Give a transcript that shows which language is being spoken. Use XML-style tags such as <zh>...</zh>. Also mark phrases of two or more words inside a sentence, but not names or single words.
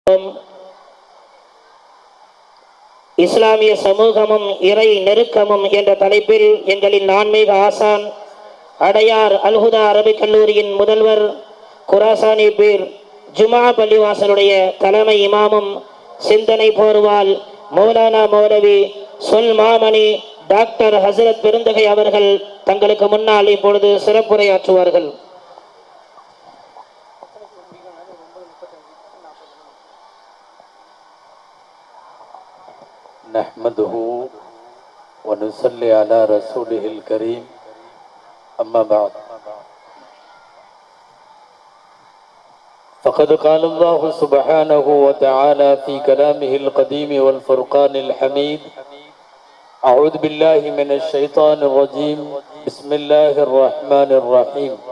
<ta>இஸ்லாமிய சமூகமும் இறை நெருக்கமும் என்ற தலைப்பில் எங்களின் ஆன்மீக ஆசான் அடையார் அல்ஹுதா அரபிக் கல்லூரியின் முதல்வர் குராசானி பீர் ஜுமா பள்ளிவாசலுடைய தலைமை இமாமும் சிந்தனை போர்வால் மௌலானா மௌலவி சொல் மாமணி டாக்டர் ஹசரத் பெருந்தகை அவர்கள் தங்களுக்கு முன்னால் இப்பொழுது சிறப்புரையாற்றுவார்கள்.</ta> <ar>نحمده ونصلي على رسوله الكريم أما بعد فقد قال الله سبحانه وتعالى في كلامه القديم والفرقان الحميد أعوذ بالله من الشيطان الرجيم بسم الله الرحمن الرحيم</ar>